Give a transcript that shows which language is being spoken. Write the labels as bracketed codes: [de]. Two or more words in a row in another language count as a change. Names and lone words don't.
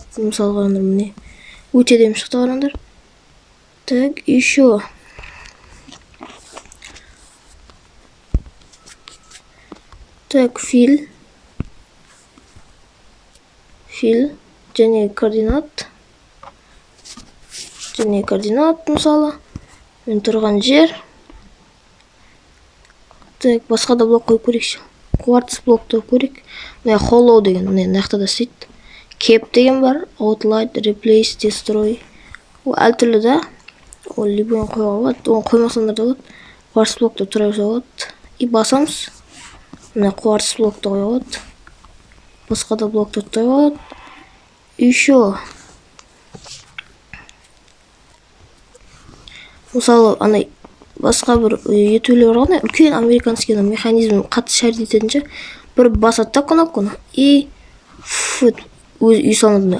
[kk] Мысалы қараңдар, міне өте әдемі шықты қараңдар. Так, [ru] еще так, [kk] фил және координат мысалы мен тұрған жер. Так, басқа да блок қойып көрейікші. Кварц блокты көрейік. Мына hollow деген, мына жақта да істейді. Cap деген бар, [en] outline, replace, destroy. [kk] Ол әртүрлі да. Ол любойын қойға болады, оны қоймасаңдар да болады. Кварц блокты тұра берсе болады. И басамыз. Мына кварц блокты қоя болады. Басқа да блокты тұра болады. Еще мысалы анай басқа бір етулер бар ғой, үлкен [ru] американский механизм [kk] қатты шәрт ететінше бір басады да кнопканы и өз үй салынады.